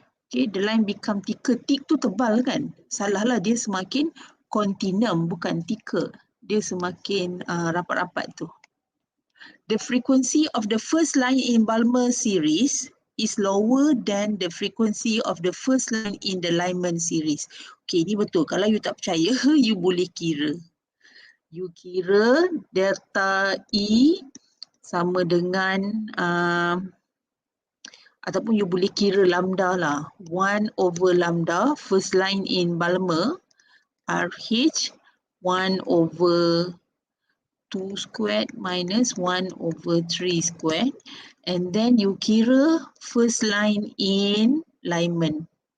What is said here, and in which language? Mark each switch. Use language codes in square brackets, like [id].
[en] Okay, the line become thicker. [ms] Thick tu tebal kan? Salah lah, dia semakin continuum, bukan thicker. Dia semakin rapat-rapat tu. [en] The frequency of the first line in Balmer series is lower than the frequency of the first line in the Lyman series. [ms] Okay, ni betul. Kalau you tak percaya, you boleh kira. You kira delta E sama dengan ataupun you boleh kira lambda lah. [en] 1 over lambda, first line in Balmer, RH, 1 over 2 squared minus 1 over 3 squared. And then you kira first line in Lyman.